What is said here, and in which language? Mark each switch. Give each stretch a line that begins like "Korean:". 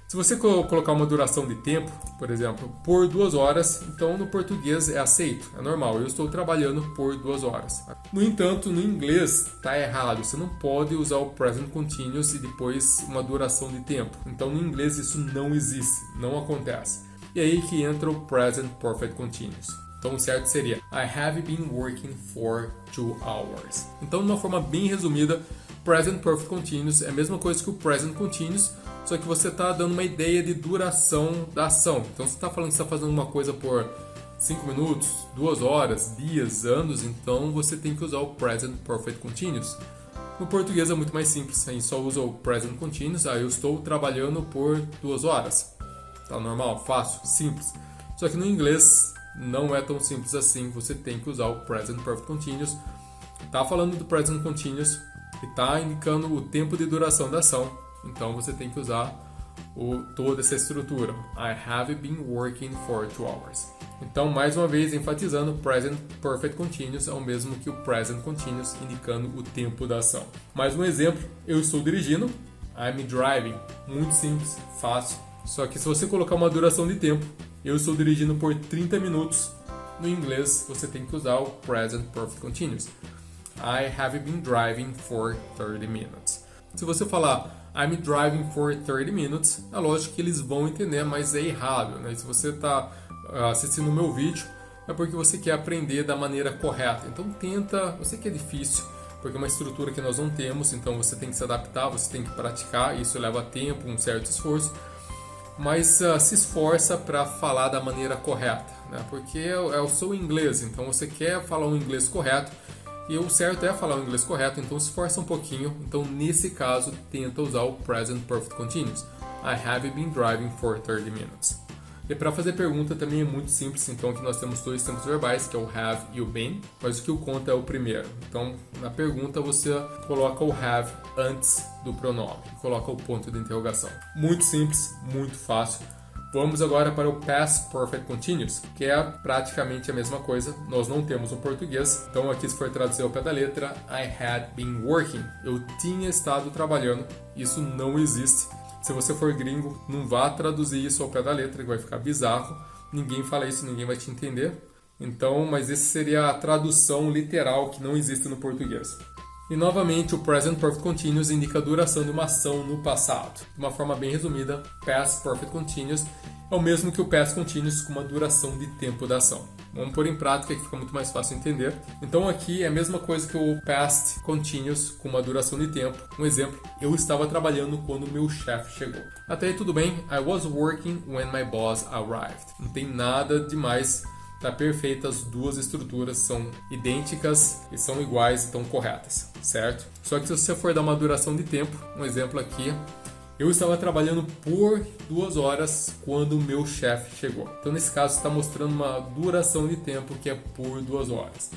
Portuguese: Se você colocar uma duração de tempo, por exemplo, por 2 horas, então no português é aceito. É normal. Eu estou trabalhando por 2 horas. No entanto, no inglês está errado. Você não pode usar o Present Continuous e depois uma duração de tempo. Então no inglês isso não existe. Não acontece. E aí que entra o Present Perfect Continuous. Então o certo seria
English: I have been working for 2 hours.
Portuguese: Então de uma forma bem resumida, Present Perfect Continuous é a mesma coisa que o Present Continuous, só que você está dando uma ideia de duração da ação. Então você está falando que você está fazendo uma coisa por 5 minutos, 2 horas, dias, anos, então você tem que usar o Present Perfect Continuous. No português é muito mais simples, a gente só usa o Present Continuous, eu estou trabalhando por 2 horas. Tá normal, fácil, simples. Só que no inglês não é tão simples assim, você tem que usar o Present Perfect Continuous. Tá falando do Present Continuous e tá indicando o tempo de duração da ação, então você tem que usar toda essa estrutura.
English: I have been working for 2 hours.
Portuguese: Então, mais uma vez, enfatizando, Present Perfect Continuous é o mesmo que o Present Continuous, indicando o tempo da ação. Mais um exemplo, eu estou dirigindo,
English: I'm driving.
Portuguese: Muito simples, fácil. Só que se você colocar uma duração de tempo, eu estou dirigindo por 30 minutos, no inglês você tem que usar o Present Perfect Continuous.
English: I have been driving for 30 minutes.
Portuguese: Se você falar
English: I'm driving for 30 minutes,
Portuguese: é lógico que eles vão entender, mas é errado, né? Se você está assistindo o meu vídeo, é porque você quer aprender da maneira correta. Então tenta, eu sei que é difícil, porque é uma estrutura que nós não temos, então você tem que se adaptar, você tem que praticar, isso leva tempo, um certo esforço, mas se esforça para falar da maneira correta, né? Porque é o seu inglês, então você quer falar um inglês correto, e o certo é falar o inglês correto, então se esforça um pouquinho. Então nesse caso, tenta usar o Present Perfect Continuous.
English: I have been driving for 30 minutes.
Portuguese: E para fazer pergunta também é muito simples, então aqui nós temos dois tempos verbais, que é o have e o been, mas o que conta é o primeiro. Então, na pergunta você coloca o have antes do pronome, e coloca o ponto de interrogação. Muito simples, muito fácil. Vamos agora para o Past Perfect Continuous, que é praticamente a mesma coisa. Nós não temos no português, então aqui se for traduzir ao pé da letra,
English: I had been working.
Portuguese: Eu tinha estado trabalhando. Isso não existe. Se você for gringo, não vá traduzir isso ao pé da letra, que vai ficar bizarro. Ninguém fala isso, ninguém vai te entender. Então, mas essa seria a tradução literal que não existe no português. E novamente, o Present Perfect Continuous indica a duração de uma ação no passado. De uma forma bem resumida, Past Perfect Continuous é o mesmo que o Past Continuous com uma duração de tempo da ação. Vamos pôr em prática que fica muito mais fácil entender. Então aqui é a mesma coisa que o Past Continuous com uma duração de tempo. Um exemplo, eu estava trabalhando quando meu chefe chegou. Até aí tudo bem,
English: I was working when my boss arrived.
Portuguese: Não tem nada demais. Tá perfeita, as duas estruturas são idênticas e são iguais e estão corretas, certo? Só que se você for dar uma duração de tempo, um exemplo aqui, eu estava trabalhando por 2 horas quando o meu chefe chegou. Então nesse caso está mostrando uma duração de tempo que é por 2 horas.